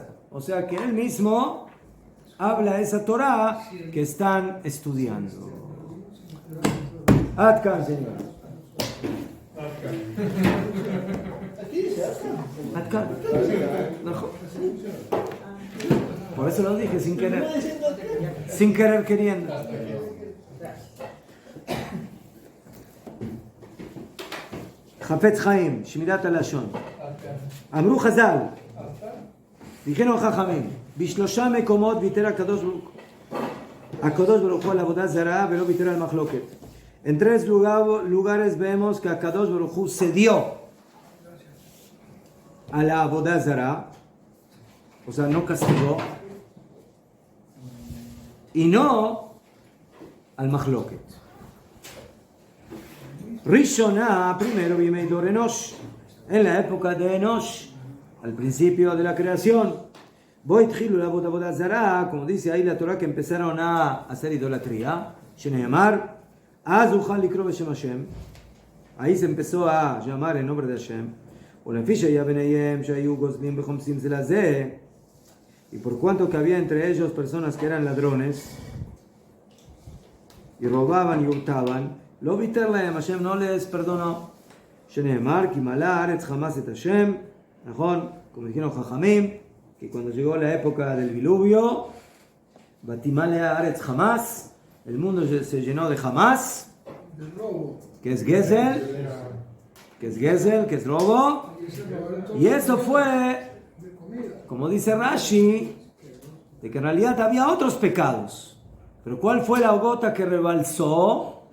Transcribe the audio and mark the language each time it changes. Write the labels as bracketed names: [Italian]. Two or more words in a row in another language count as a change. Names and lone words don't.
[Spanish] O sea que él mismo habla esa Torah que están estudiando. Adkan, señor. Aquí dice Adkan. Por eso lo dije sin querer. Sin querer queriendo. [Hebrew] חפץ חיים, שמירת הלשון. אמרו חז"ל, dijeron חכמים, בשלושה מקומות ויתר הקדוש ברוך הוא על עבודה זרה ולא ויתר על מחלוקת. [Spanish] En tres lugares vemos que [Hebrew] הקדוש ברוך הוא [Spanish] cedió a la [Hebrew] עבודה זרה, [Spanish] o sea, no castigó, y no al mahloket. Rishonah, primero viene Dor Enosh, en la época de Enosh, al principio de la creación. Boitchilu la [Hebrew] עבודה זרה, [Spanish] como dice ahí la Torah, que empezaron a hacer idolatría. [Hebrew] שנאמר, אז הוחל לקרוא בשם השם. [Spanish] Ahí se empezó a llamar el nombre de Hashem. [Hebrew] ולפי שהיה ביניהם שהיו גוזלים וחומסים זה לזה, [Spanish] y por cuanto que había entre ellos personas que eran ladrones y robaban y hurtaban, [Hebrew] לא ויתר להם, [Spanish] Hashem no les perdonó. [Hebrew] שנאמר כי מלא הארץ חמס את השם, נכון? [Spanish] como dijeron חכמים, que cuando llegó la época del diluvio, [Hebrew] ותמלא הארץ חמס, [Spanish] el mundo se llenó de Hamas, que es Gezel, que es robo, y eso fue, como dice Rashi, de que en realidad había otros pecados. Pero ¿cuál fue la gota que rebalsó?